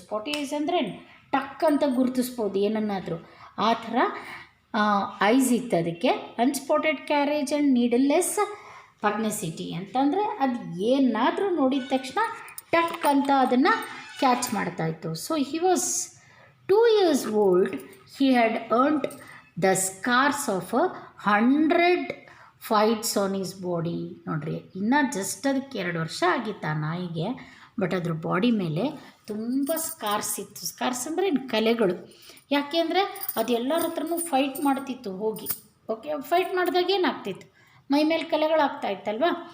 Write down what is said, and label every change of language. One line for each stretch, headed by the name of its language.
Kannada: ಸ್ಪಾಟಿ ice ಅಂದರೆ ಟಕ್ ಅಂತ ಗುರುತಿಸ್ಬೋದು ಏನನ್ನಾದರೂ, ಆ ಥರ ಐಸ್ ಇತ್ತು ಅದಕ್ಕೆ.
English: unspotted courage and needless pugnacity
Kannada: ಅಂತಂದರೆ ಅದು ಏನಾದರೂ ನೋಡಿದ ತಕ್ಷಣ ಟಕ್ ಅಂತ ಅದನ್ನು catch ಮಾಡ್ತಾಯಿತ್ತು.
English: So he was 2 years old. He had earned the scars of 100 fights on his body.
Kannada: ನೋಡ್ರಿ, ಇನ್ನು ಜಸ್ಟ್ ಅದಕ್ಕೆ 2 ವರ್ಷ ಆಗಿತ್ತು ಆ ನಾಯಿಗೆ, ಬಟ್ ಅದ್ರ ಬಾಡಿ ಮೇಲೆ ತುಂಬ ಸ್ಕಾರ್ಸ್ ಇತ್ತು. ಸ್ಕಾರ್ಸ್ ಅಂದರೆ ಕಲೆಗಳು. ಯಾಕೆ ಅಂದರೆ ಅದು ಎಲ್ಲರ ಹತ್ರನೂ ಫೈಟ್ ಮಾಡ್ತಿತ್ತು ಹೋಗಿ. ಓಕೆ, ಫೈಟ್ ಮಾಡಿದಾಗ ಏನಾಗ್ತಿತ್ತು, ಮೈ ಮೇಲೆ ಕಲೆಗಳಾಗ್ತಾ ಇತ್ತಲ್ವ.